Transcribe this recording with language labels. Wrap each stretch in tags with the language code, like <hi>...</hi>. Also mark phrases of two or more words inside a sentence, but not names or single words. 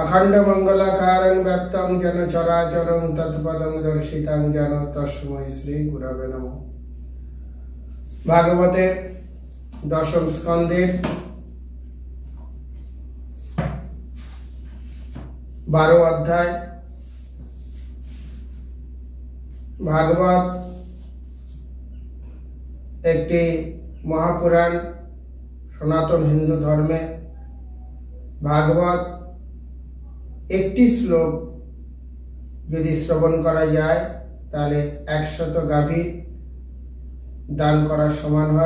<sa>अखंड मंगलाकारं व्याप्तं जन चराचरं तत्पदं दर्शितं जन तस्मै श्री गुरवे नमः।</sa> <bn>ভাগবতের দশম স্কন্দের 12 অধ্যায়। भागवत একটি মহাপুরাণ। সনাতন হিন্দু ধর্মে ভাগবত একটি শ্লোক যদি শ্রবণ করা যায় তাহলে 100 গাভী দান করার সমান হয়।</bn>